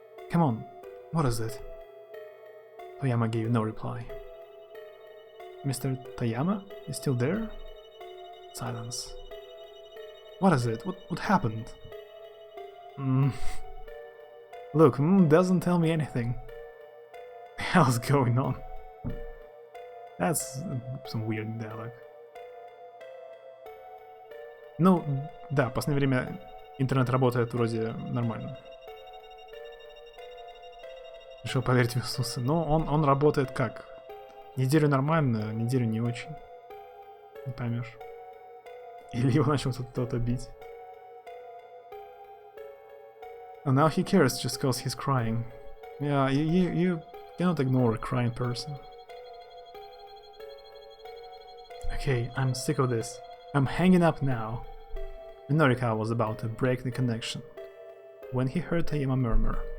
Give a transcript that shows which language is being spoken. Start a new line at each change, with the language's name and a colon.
English: Come on, what is it? Toyama gave no reply. Mr. Toyama? Is still there? Silence. What is it? What happened? Look, doesn't tell me anything. What the hell's going on? That's some weird dialogue.
Russian: Ну, да, в последнее время интернет работает вроде нормально. Решил поверить в Иисуса. Но он работает как? Неделю нормально, неделю не очень. Не поймешь. Или его начал кто-то бить.
English: And now he cares just because he's crying. Yeah, you cannot ignore a crying person. Okay, I'm sick of this. I'm hanging up now. Norikawa was about to break the connection when he heard Tayama murmur.